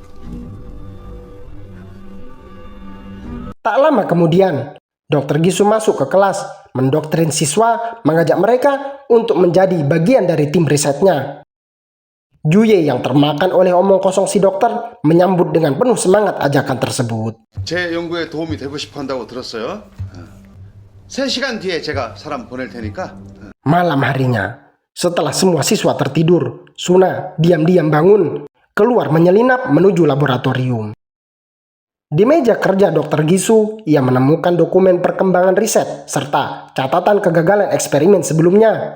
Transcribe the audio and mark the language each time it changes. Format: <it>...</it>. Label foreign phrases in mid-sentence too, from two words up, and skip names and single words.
<id>Tak lama kemudian, Dr. Gisu masuk ke kelas, mendoktrin siswa, mengajak mereka untuk menjadi bagian dari tim risetnya. Juye yang termakan oleh omong kosong si dokter menyambut dengan penuh semangat ajakan tersebut.</id> <ko>제 연구에 도움이 되고 싶어 한다고 들었어요. 3시간 뒤에 제가 사람 보낼 테니까.</ko> <id>Malam harinya, setelah semua siswa tertidur, Suna diam-diam bangun, keluar menyelinap menuju laboratorium. Di meja kerja Dr. Gisu, ia menemukan dokumen perkembangan riset serta catatan kegagalan eksperimen sebelumnya.</id>